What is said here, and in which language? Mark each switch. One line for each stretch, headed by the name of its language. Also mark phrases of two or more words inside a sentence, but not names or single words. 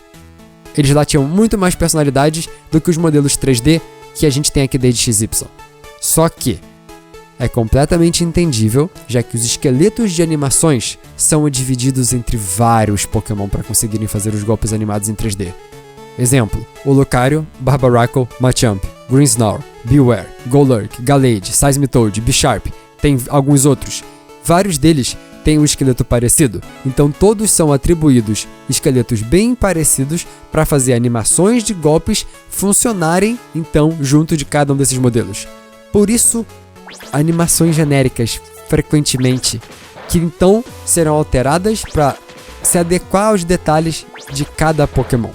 Portuguese: Eles lá tinham muito mais personalidades do que os modelos 3D que a gente tem aqui desde XY. Só que é completamente entendível, já que os esqueletos de animações são divididos entre vários Pokémon para conseguirem fazer os golpes animados em 3D. Exemplo, o Lucario, Barbaracle, Machamp, Grinsnarl, Bewear, Golurk, Gallade, Seismitoad, Bisharp tem alguns outros. Vários deles têm um esqueleto parecido, então todos são atribuídos esqueletos bem parecidos para fazer animações de golpes funcionarem, então, junto de cada um desses modelos. Por isso, animações genéricas, frequentemente, que então serão alteradas para se adequar aos detalhes de cada Pokémon.